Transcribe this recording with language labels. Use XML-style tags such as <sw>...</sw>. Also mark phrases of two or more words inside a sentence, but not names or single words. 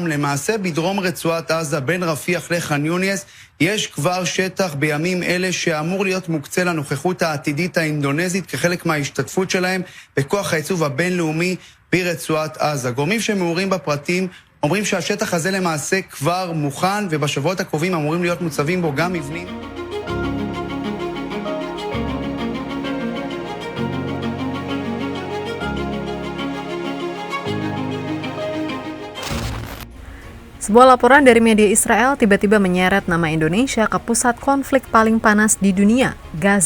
<he>למעשה בדרום רצועת עזה, בין רפיח לח'אן יונס, יש כבר שטח בימים אלה שאמור להיות מוקצה לנוכחות העתידית האינדונזית כחלק מההשתתפות שלהם בכוח העיצוב הבינלאומי ברצועת עזה. גורמים שמעורים בפרטים אומרים שהשטח הזה למעשה כבר מוכן, ובשבועות הקרובים אמורים להיות מוצבים בו גם מבנים.</he> <id>Sebuah laporan dari media Israel tiba-tiba menyeret nama Indonesia ke pusat konflik paling panas di dunia, Gaza.</id>